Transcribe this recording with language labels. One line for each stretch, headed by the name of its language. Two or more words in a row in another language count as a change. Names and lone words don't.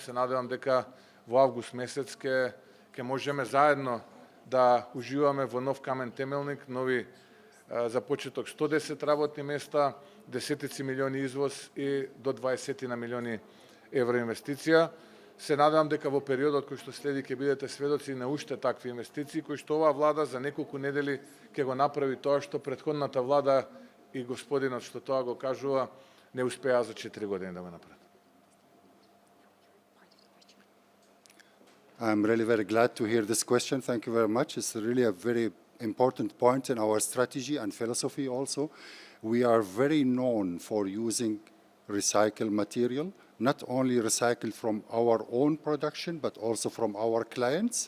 Macedonian: Се надевам дека во август месец ќе можеме заедно да уживаме во нов камен темелник, нови за почеток 110 работни места, десетици милиони извоз и до 20 на милиони евро инвестиција. Се надевам дека во периодот кој што следи ќе бидете сведоци на уште такви инвестиции, кои што оваа влада за неколку недели ќе го направи тоа што претходната влада и господинот што тоа го кажува не успеа за 4 години да го направат.
English: I'm really very glad to hear this question. Thank you very much. It's really a very important point in our strategy and philosophy also. We are very known for using recycled material, not only recycled from our own production, but also from our clients.